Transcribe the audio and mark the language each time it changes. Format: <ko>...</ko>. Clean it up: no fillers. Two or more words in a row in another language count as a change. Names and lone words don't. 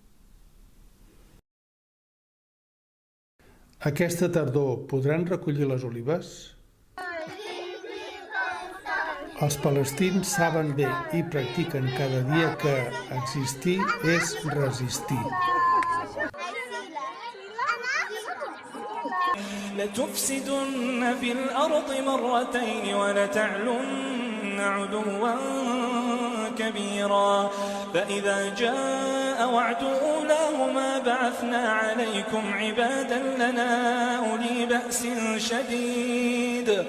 <ca>Aquesta tardor podran recollir les olives? Els palestins saben bé i practiquen cada dia que existir és resistir.</ca> <ar>لتفسدن في الأرض مرتين ولتعلن علوا كبيرا فإذا جاء وعد أولاهما بعثنا عليكم عبادا لنا أولي بأس شديد</ar>